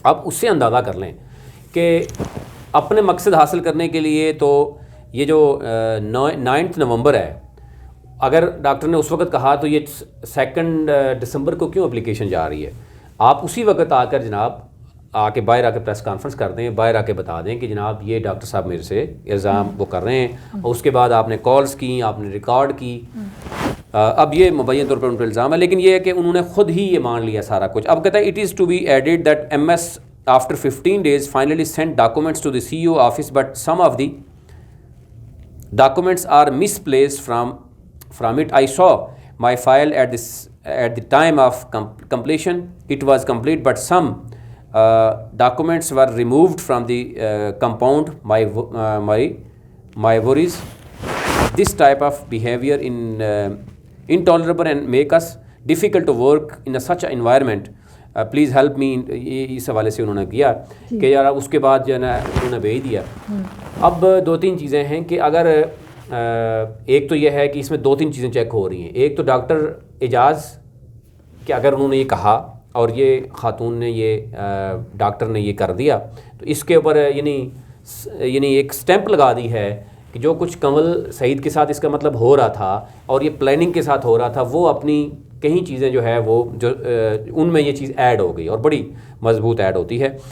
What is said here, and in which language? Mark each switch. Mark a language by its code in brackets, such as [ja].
[ur] اب اس سے اندازہ کر لیں کہ اپنے مقصد حاصل کرنے کے لیے تو یہ جو 9 نومبر ہے، اگر ڈاکٹر نے اس وقت کہا تو یہ 2 دسمبر کو کیوں اپلیکیشن جا رہی ہے؟ آپ اسی وقت آ کر جناب آ کے باہر آ کے پریس کانفرنس کر دیں، باہر آ کے بتا دیں کہ جناب یہ ڈاکٹر صاحب میرے سے الزام وہ کر رہے ہیں، اور اس کے بعد آپ نے کالز کی، آپ نے ریکارڈ کی. اب یہ مبین طور پر ان پر الزام ہے، لیکن یہ ہے کہ انہوں نے خود ہی یہ مان لیا سارا کچھ. [en] اب کہتا ہے it is to be added that M S after 15 days finally sent documents to the CEO office, but some of the documents are misplaced from it. I saw my file at the time of completion. It was complete, but some documents were removed from the compound. My worries. This type of behavior intolerable and make us difficult to work in such an environment. Please help me. [ur] اس حوالے سے انہوں نے کیا کہ یار اس کے بعد جو ہے نا انہوں نے بھیج دیا. اب 2-3 چیزیں ہیں کہ اگر ایک تو یہ ہے کہ اس میں 2-3 چیزیں چیک ہو رہی ہیں. ایک تو ڈاکٹر اعجاز کہ اگر انہوں نے یہ کہا اور یہ خاتون نے یہ ڈاکٹر نے یہ کر دیا تو اس کے اوپر یعنی ایک سٹیمپ لگا دی ہے کہ جو کچھ کنول سعید کے ساتھ اس کا مطلب ہو رہا تھا اور یہ پلاننگ کے ساتھ ہو رہا تھا، وہ اپنی کہیں چیزیں جو ہے وہ جو ان میں یہ چیز ایڈ ہو گئی اور بڑی مضبوط ایڈ ہوتی ہے.